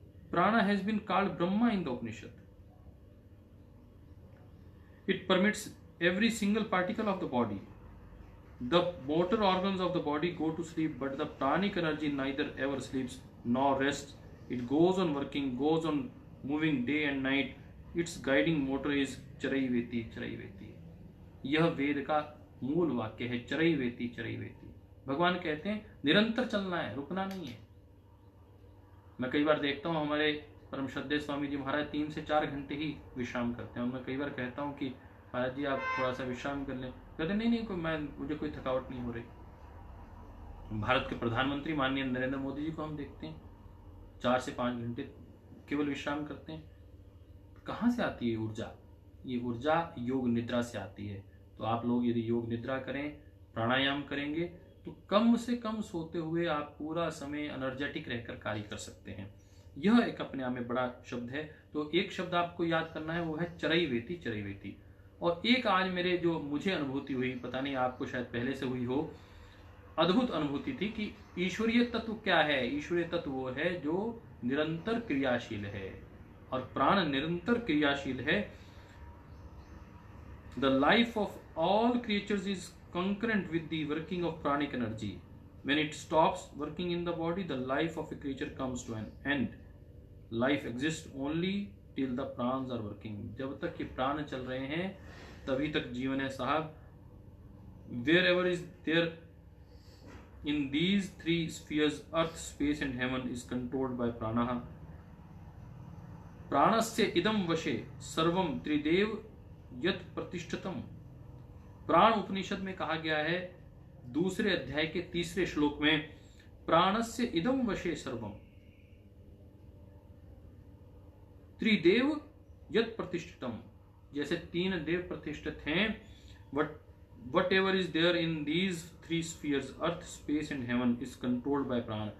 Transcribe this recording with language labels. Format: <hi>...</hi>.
<en>Prana has been called Brahma in the Upanishad. It permits every single particle of the body. The motor organs of the body go to sleep, but the pranic energy neither ever sleeps nor rests. It goes on working, goes on moving day and night. Its guiding motor is</en> <sa>Charaiveti Charaiveti.</sa> <hi>यह वेद का मूल वाक्य है,</hi> <sa>चरैवेति चरैवेति।</sa> <hi>भगवान कहते हैं निरंतर चलना है, रुकना नहीं है। मैं कई बार देखता हूँ हमारे परम श्रद्धेय स्वामी जी महाराज 3 से 4 घंटे ही विश्राम करते हैं। और मैं कई बार कहता हूँ कि महाराज जी आप थोड़ा सा विश्राम कर लें। कहते नहीं, मुझे कोई थकावट नहीं हो रही। भारत के प्रधानमंत्री माननीय नरेंद्र मोदी जी को हम देखते हैं 4 से 5 घंटे केवल विश्राम करते हैं। कहाँ से आती है ऊर्जा? ये ऊर्जा योग निद्रा से आती है। तो आप लोग यदि योग निद्रा करें, प्राणायाम करेंगे, तो कम से कम सोते हुए आप पूरा समय एनर्जेटिक रहकर कार्य कर सकते हैं। यह एक अपने आप में बड़ा शब्द है। तो एक शब्द आपको याद करना है, वो है</hi> <sa>चरैवेति चरैवेति।</sa> <hi>और एक आज मुझे अनुभूति हुई, पता नहीं आपको शायद पहले से हुई हो, अद्भुत अनुभूति थी कि ईश्वरीय तत्व क्या है। ईश्वरीय तत्व वो है जो निरंतर क्रियाशील है और प्राण निरंतर क्रियाशील है।</hi> <en>The life of all creatures is concurrent with the working of pranic energy. When it stops working in the body, the life of a creature comes to an end. Life exists only till the prans are working.</en> <hi>जब तक कि प्राण चल रहे हैं तभी तक जीवन है साहब।</hi> <en>Wherever is there in these 3 spheres, earth, space and heaven is controlled by prana.</en> <sa>प्राणस्य इदं वशे सर्वं त्रिदेव यत् प्रतिष्ठितम्।</sa> <hi>प्राण उपनिषद में कहा गया है 2 अध्याय के 3 श्लोक में,</hi> <sa>प्राणस्य इदं वशे सर्वम त्रिदेव यत् प्रतिष्ठितम।</sa> <hi>जैसे 3 देव प्रतिष्ठित हैं,</hi> <en>Whatever is there in these 3 spheres, earth, space and heaven, is controlled by prana.</en>